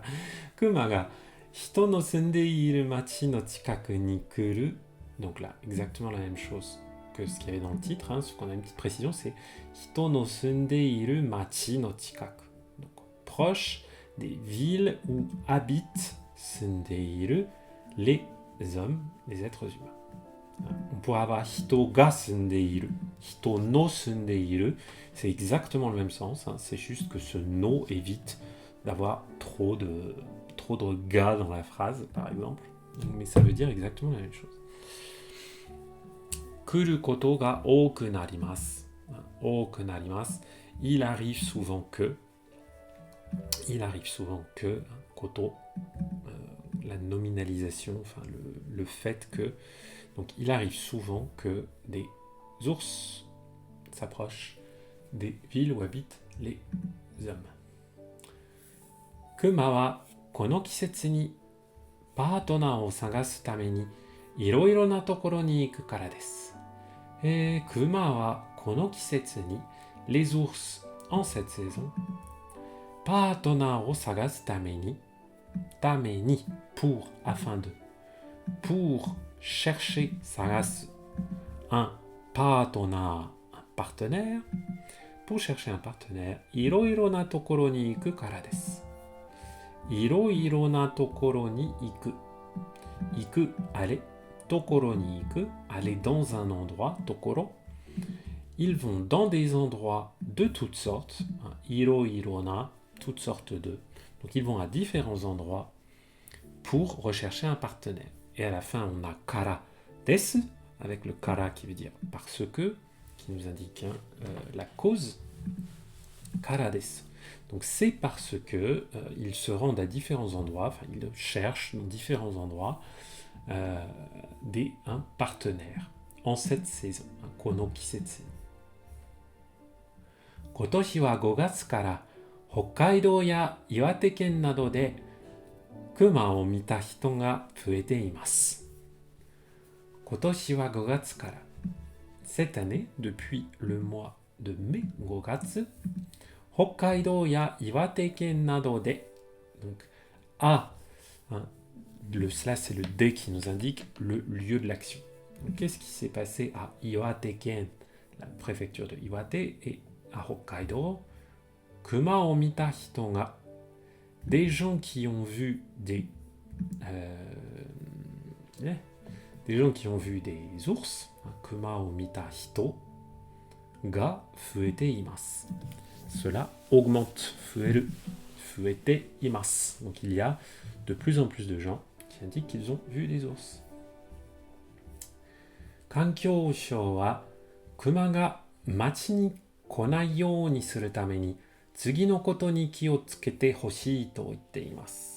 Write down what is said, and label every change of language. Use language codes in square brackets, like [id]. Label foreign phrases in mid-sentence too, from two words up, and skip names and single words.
[ja] 熊が, 人の住んでいる町の近くに来る. [fr] Donc là, exactement la même chose que ce qu'il y avait dans le titre, hein, sauf qu'on a une petite précision, c'est [ja] 人の住んでいる町の近く. [fr] Donc, proche des villes où habitent [ja] 住んでいる, [fr] les hommes, les êtres humains. On pourrait avoir [ja] 人が住んでいる, 人の住んでいる, [fr] c'est exactement le même sens, hein, c'est juste que ce no évite d'avoir trop de ga dans la phrase, par exemple, mais ça veut dire exactement la même chose. [ja] 来ることが多くなります。多くなります。 [fr] Il arrive souvent que. Il arrive souvent que. Koto. La nominalisation, enfin le fait que. Donc il arrive souvent que des ours s'approchent des villes où habitent les hommes. [ja] 熊はこの季節に partner を探すためにいろいろなところに行くからです。熊はこの季節に [fr] les ours en cette saison [ja] partner を探すために [fr] pour afin de pour chercher 探す un partenaire un partenaire pour chercher un partenaire [ja] いろいろなところに行くからです。いろいろなところに行く。 [fr] 行く、aller。 [ja] ところに行く。 [fr] aller dans un endroit, ところ。Ils vont dans des endroits de toutes sortes. いろいろな、toutes sortes de. Donc ils vont à différents endroits pour rechercher un partenaire. Et à la fin, on a [ja] からです, [fr] avec le kara qui veut dire parce que, qui nous indique la cause. [ja] からです. [fr] Donc c'est parce que ils se rendent à différents endroits, enfin ils cherchent dans différents endroits un partenaire en cette saison. [ja] この季節. 今年は 5月から北海道や岩手県などで熊を見た人が増えています。今年は5月から [fr] Cette année, depuis le mois de mai, [ja] 5 月北海道や岩手県などで [fr] donc cela c'est le D qui nous indique le lieu de l'action. Donc, qu'est-ce qui s'est passé à Iwateken, la préfecture de Iwate, et à Hokkaido? [ja] 熊を見た人が, [fr] des gens qui ont vu des ours, [ja] 熊を見た人が増えています. [fr] Cela augmente, [ja] 増える、増えています. [fr] Donc il y a de plus en plus de gens qui indiquent qu'ils ont vu des ours. [ja] 環境省は熊が町に来ないようにするために次のことに気をつけてほしいと言っています.